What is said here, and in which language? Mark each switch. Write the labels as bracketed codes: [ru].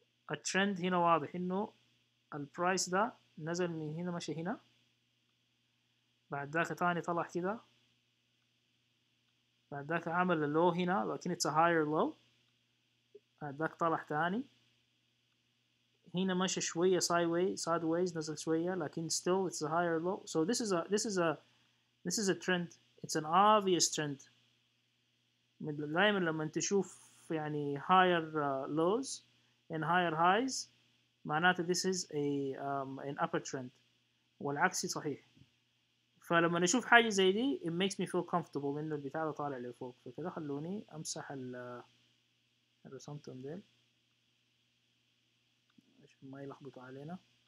[ar] الترند هنا واضح انه البرايس ده نزل من هنا مشي هنا، بعد ذاك تاني طلع كده، بعد ذاك عمل اللو هنا لكن [en] it's a higher low، [ar] بعد ذاك طلع تاني هنا مشى شوية sideways نزل شوية لكن [en] still it's a higher low. So this is a trend. It's an obvious trend. [ar] دائما لما تشوف يعني [en] higher lows and higher highs [ar] معناته [en] this is an upper trend، [ar] والعكس صحيح. فلما نشوف حاجة زي دي [en] it makes me feel comfortable [ar] إنه البتاع ده طالع لفوق. فكده خلوني أمسح الرسمتهم ديل عشان ما يلخبطوا علينا.